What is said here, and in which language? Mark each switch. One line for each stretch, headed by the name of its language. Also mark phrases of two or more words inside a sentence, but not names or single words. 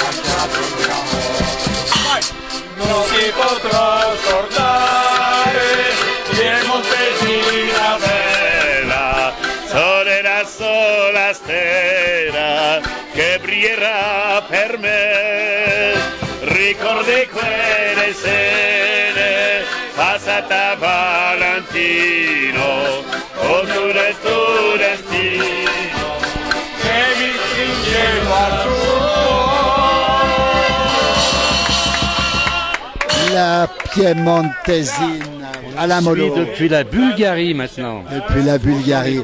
Italian: non si potrà scordare Piemontesina bella, sole la sola stella che brillerà per me. Ricordi quelle sere passate a Valentino con tu studentino.
French: La Piemontesine, Alain Molot. Depuis la Bulgarie maintenant. Depuis la Bulgarie.